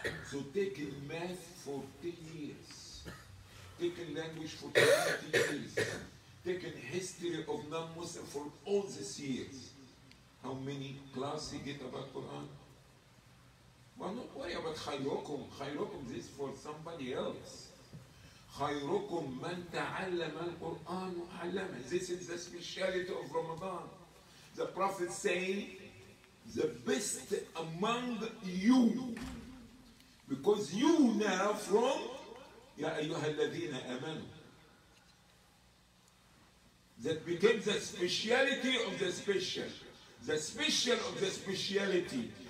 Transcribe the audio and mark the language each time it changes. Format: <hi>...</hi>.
<en>So taking math for 10 years, taking language for 20 years, taking history of non-Muslim for all these years. How many classes he get about Quran? Well, don't worry about khayrukum. Khayrukum is for somebody else.</en> <ar>خيركم من تعلم القرآن وعلمه.</ar> <en>This is the speciality of Ramadan. The Prophet saying, the best among you, because you now from</en> <ar>يا أيها الذين آمنوا,</ar> <en>that became the speciality of the special, the special of the speciality.</en>